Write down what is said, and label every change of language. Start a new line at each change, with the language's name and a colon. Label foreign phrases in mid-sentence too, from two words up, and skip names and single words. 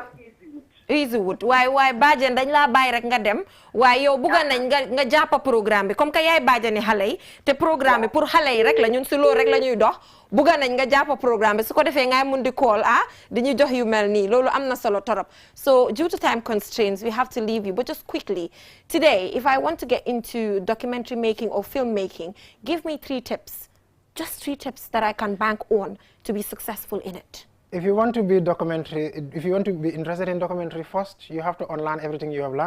Wolof: easy wut waaye baajen dañ laa bàyyi rek nga dem waaye yow bugga nañ nga jàppa programme bi
French: comme que
Wolof: yaay baajani xale yi te programme bi pour xale yi rek la ñun si loolu rek la ñuy dox bugga nañ nga jàppa programme bi su ko defee ngay mun di call di ñu jox yu mel nii loolu am na solo torop.
English: So due to time constraints we have to leave you, but just quickly today if I want to get into documentary making or filmmaking, give me 3 tips, just 3 tips that I can bank on to be successful in it. If you want to be interested in documentary first, you have to unlearn everything you have learned.